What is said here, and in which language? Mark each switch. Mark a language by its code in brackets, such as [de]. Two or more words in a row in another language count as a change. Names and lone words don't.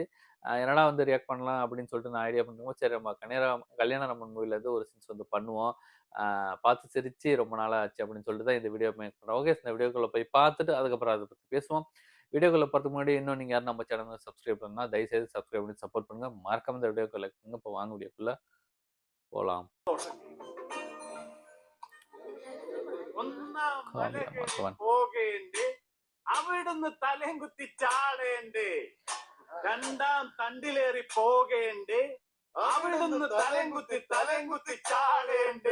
[ta] என்னடா வந்து ரியாக்ட் பண்ணலாம் அப்படின்னு சொல்லிட்டு நான் ஐடியா பண்ணும்போது, சரி நம்ம கல்யாணராமன் மூவிலேருந்து ஒரு சீன்ஸ் வந்து பண்ணுவோம். பார்த்து சிரிச்சு ரொம்ப நாளா ஆச்சு அப்படின்னு சொல்லிட்டு தான் இந்த வீடியோ மேக் பண்றோம். ஓகே, இந்த வீடியோக்குள்ள போய் பார்த்துட்டு அதுக்கப்புறம் அத பத்தி பேசுவோம். வீடியோக்குள்ள போறதுக்கு முன்னாடி இன்னும் நீங்க யாரும் நம்ம சேனல சப்ஸ்கிரைப் பண்ணா, தயவுசெய்து சப்ஸ்கிரைப் பண்ணி சப்போர்ட் பண்ணுங்க. மறக்காம இந்த வீடியோக்கு லைக் பண்ணுங்க. இப்போ வாங்க வீடியோக்குள்ள போலாம். [ml] അവിടുന്ന് തലയും കുത്തി ചാടേണ്ടേ, രണ്ടാം തണ്ടിലേറി പോകേണ്ടേ, അവിടുന്ന് തലയും കുത്തി ചാടേണ്ടേ.